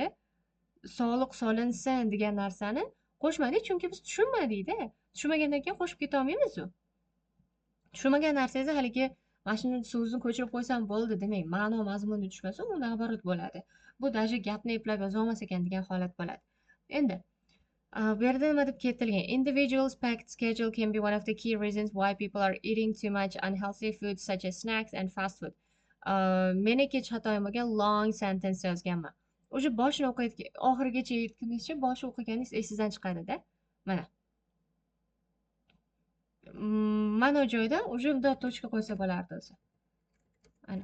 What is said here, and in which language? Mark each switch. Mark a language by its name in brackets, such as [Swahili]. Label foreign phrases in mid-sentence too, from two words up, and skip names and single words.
[Uzbek] Soliq solinsin degan narsani qo'shmadik, chunki biz tushunmadikda. Tushunmagandan keyin qo'shib keta olmaymiz-ku. Tushunmagan narsangizni haligi mana shuni so'zni ko'chirib qo'ysam bo'ldi demang. Ma'no mazmuni tushmasa, u naborot bo'ladi. Bu даже gapni eplab yozolmas ekan degan holat bo'ladi. Endi bu yerda nima deb ketilgan? [English] Individual's packed schedule can be one of the key reasons why people are eating too much unhealthy foods such as snacks and fast food. [Uzbek] Meniki xatoyim bo'lgan [English] long sentence [Uzbek] yozganman. O'sha boshini o'qiyotgan, oxirigacha yetgunizcha boshi o'qiganingiz esingizdan chiqadi-da. Mana. Mana o joyda уже bunday tochka qo'ysa bo'lardi o'zi. Ana.